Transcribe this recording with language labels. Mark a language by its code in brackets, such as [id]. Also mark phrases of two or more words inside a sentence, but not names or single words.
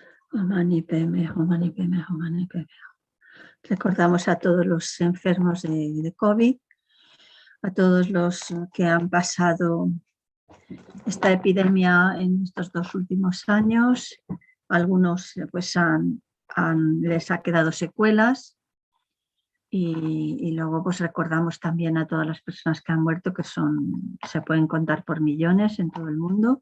[sa] Mani Padme Hum, Mani Padme Hum, Mani Padme Hum. [es] Recordamos a todos los enfermos de COVID, a todos los que han pasado esta epidemia en estos 2 últimos años. Algunos pues les ha quedado secuelas y luego pues recordamos también a todas las personas que han muerto, que se pueden contar por millones en todo el mundo.